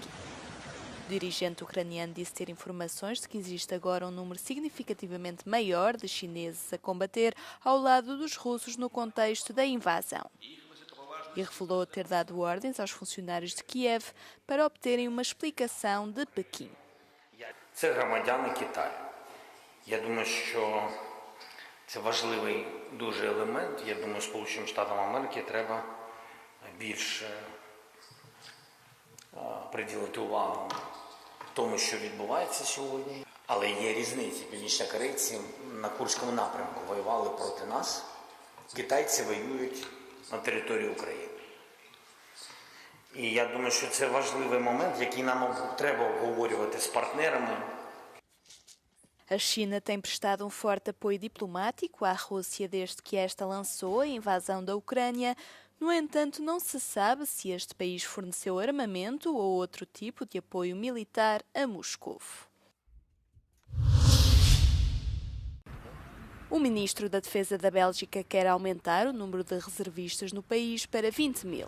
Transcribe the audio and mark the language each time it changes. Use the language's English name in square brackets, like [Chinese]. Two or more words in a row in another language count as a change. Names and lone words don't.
[Portuguese] O dirigente ucraniano disse ter informações de que existe agora um número significativamente maior de chineses a combater ao lado dos russos no contexto da invasão. E revelou ter dado ordens aos funcionários de Kiev para obterem uma explicação de Pequim. [Ukrainian] Це громадяни Китаю. Я думаю, що це важливий дуже елемент. Я думаю, Сполученим Штатам Америки треба більше приділити увагу тому, що відбувається сьогодні. Але є різниці. Північнокорейці на Курському напрямку воювали проти нас. Китайці воюють на території України. І я думаю, що це важливий момент, який нам треба обговорювати з партнерами. [Portuguese] A China tem prestado um forte apoio diplomático à Rússia desde que esta lançou a invasão da Ucrânia. No entanto, não se sabe se este país forneceu armamento ou outro tipo de apoio militar a Moscou. O ministro da Defesa da Bélgica quer aumentar o número de reservistas no país para 20 mil.